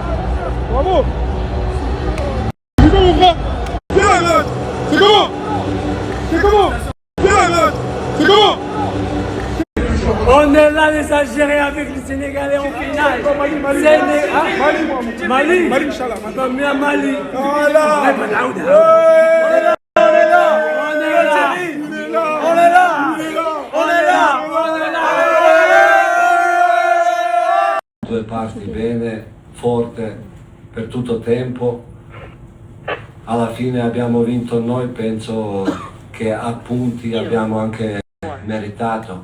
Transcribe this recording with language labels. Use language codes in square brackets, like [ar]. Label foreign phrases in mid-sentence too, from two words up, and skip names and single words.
[fr] Bravo. Dis mon frère. C'est comment? C'est comment? C'est comment? On est là, les Algériens, avec les Sénégalais en finale. Mali, Mali, Inch'Allah. Mali. Voilà. [it] Due parti bene, forte per tutto il tempo. Alla fine abbiamo vinto noi, penso che a punti abbiamo anche meritato.